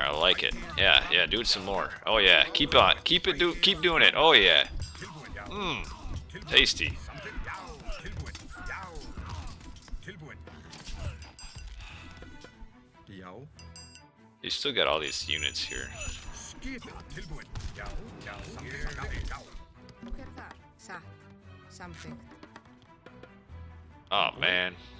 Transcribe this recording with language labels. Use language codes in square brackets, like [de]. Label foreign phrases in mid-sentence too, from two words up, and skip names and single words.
[en] I like it. Yeah, do it some more. Oh yeah, keep on, keep doing it. Oh yeah. Mmm, tasty. Já. You still got all these units here. [is] Skipan tilbúin. Já, já, já, já. Hver þar? Satt. Samþykkt. [en] Oh man.